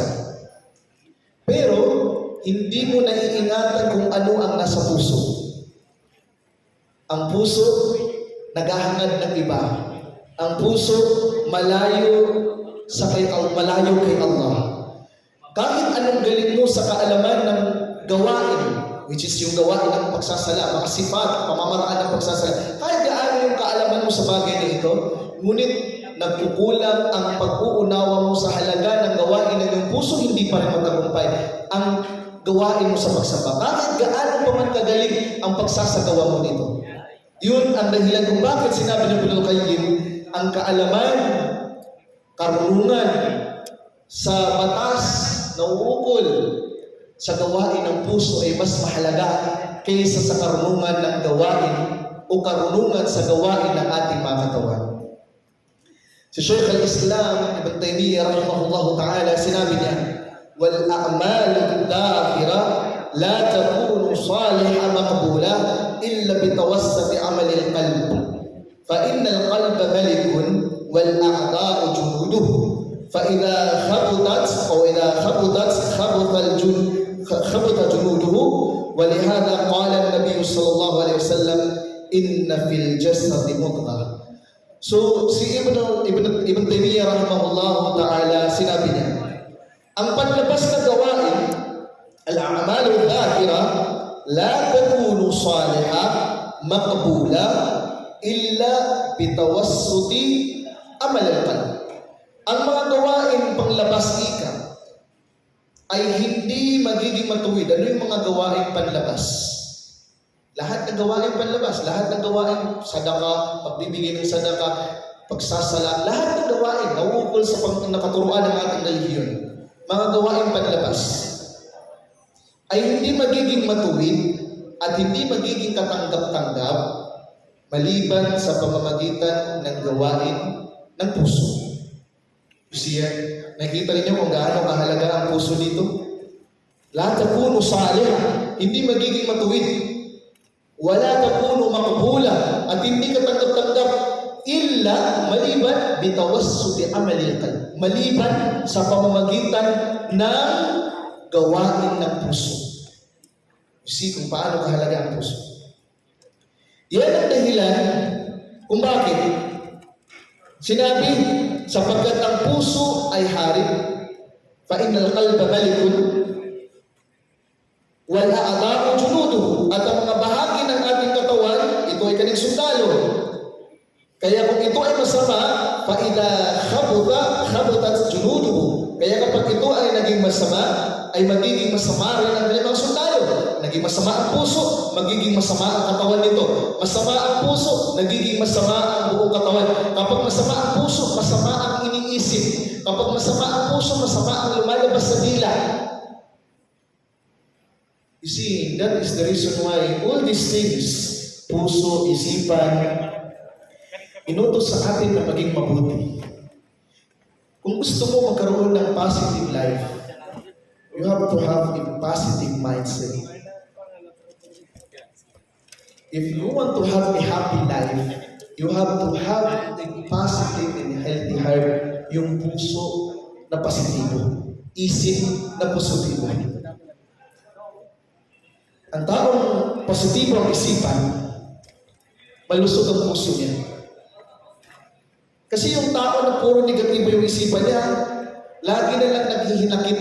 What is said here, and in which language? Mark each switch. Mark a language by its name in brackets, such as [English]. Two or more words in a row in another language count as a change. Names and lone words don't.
[Filipino] Pero hindi mo naiingatan kung ano ang nasa puso. Ang puso naghahangad ng iba. Ang puso malayo kay Allah. Kahit anong galing mo sa kaalaman ng gawain, [English] which is [Filipino] yung gawain ng pagsasala, mga sifat, pamamaraan ng pagsasala, kahit gaano yung kaalaman mo sa bagay na ito, ngunit nagkukulang ang pag-uunawa mo sa halaga ng gawain ng iyong puso, hindi pa rin magtagumpay ang gawain mo sa pagsamba. Kahit gaano pa man kagaling ang pagsasagawa mo nito. Yun ang dahilan kung bakit sinabi ng Ibn al-Qayyim, ang kaalaman, karunungan sa batas na uukol sa gawain ng puso ay mas mahalaga kaysa sa karunungan ng gawain o karunungan sa gawain ng ating mga katawan. Si Shaykh al-Islam Ibn Taymiyyah [Arabic] رحمه الله تعالى, [Filipino] sinabi niya, [Arabic] والأعمال الظاهرة لا تكون صالحة مقبولة إلا بتوسط أعمال القلب. فإن القلب ملك والأعضاء جنوده فإذا خبطت أو إذا خبطت خبط جنوده ولهذا قال النبي صلى الله عليه وسلم إن في الجسد مضغة. [Filipino] So si Ibn Taymiyyah [Arabic] رحمه الله تعالى, [Filipino] sinabi niya, ang panlabas na gawain, [Arabic] الأعمال الظاهرة لا تكون صالحة مقبولة إلا بتوسط عمل القلب. [Filipino] Ang mga gawain panglabas ika ay hindi magiging matuwid. Ano yung mga gawain panlabas? Lahat ng gawain panlabas, lahat ng gawain sadaka, pagbibigay ng sadaka, pagsasala, lahat ng gawain na ukol sa nakaturuan ng ating relihiyon, mga gawain panlabas ay hindi magiging matuwid at hindi magiging katanggap-tanggap maliban sa pamamagitan ng gawain ng puso. Siya, nakita niyo kung gaano kahalaga ang puso dito? [Arabic] لا تكون صالحة, [Filipino] hindi magiging matuwid. [Arabic] ولا تكون مقبولة, [Filipino] at hindi katanggap-tanggap illa maliban [Arabic] بتوسط عمل القلب, [Filipino] maliban sa pamamagitan ng gawain ng puso. See kung paano kahalaga ang puso. Yan ang dahilan kung bakit sinabi, sapagkat ang puso ay hari, [Arabic] فإن القلب ملك والأعضاء جنوده, [Filipino] at ang mga bahagi ng ating katawan, ito ay kanyang sundalo. Kaya kung ito ay masama, [Arabic] فَإِذَا خَبُطَتْ جُنُودُهُ. [Filipino] Kaya kapag ito ay naging masama, ay magiging masama rin ang kanyang mga sundalo. Naging masama ang puso, magiging masama ang katawan nito. Masama ang puso, nagiging masama ang buong katawan. Kapag masama ang puso, masama ang iniisip. Kapag masama ang puso, masama ang lumalabas sa dila. [English] You see, that is the reason why all these things, [Filipino] puso, isipan, inutos sa atin na maging mabuti. Kung gusto mo magkaroon ng [English] positive life, you have to have a positive mindset. If you want to have a happy life, you have to have a positive and healthy heart, [Filipino] yung puso na positibo, isip na positibo. Ang taong positibo ang isipan, malusog ang puso niya. Kasi yung tao na puro negatibo yung isipan niya, lagi na lang naghihinakit.